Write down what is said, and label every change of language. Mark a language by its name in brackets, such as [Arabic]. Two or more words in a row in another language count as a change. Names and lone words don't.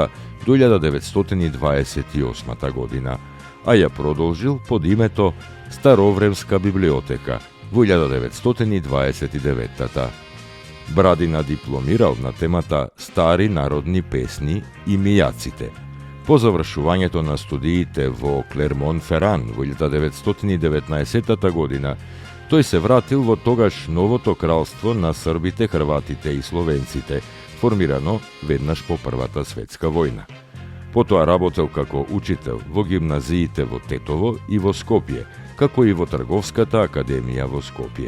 [Macedonian] до 1928. година, а е продолжил под името Старовремска библиотека во 1929. Брадина дипломирал на темата Стари народни песни и Мијаците. По завршувањето на студиите во Clermont-Ferrand во 1919. godina, той се вратил во тогаш новото кралство на Србите, Хрватите и Словенците, формирано веднаш по Првата светска војна. Потоа работел како учител во гимназиите во Тетово и во Скопје, како и во Трговската академија во Скопје.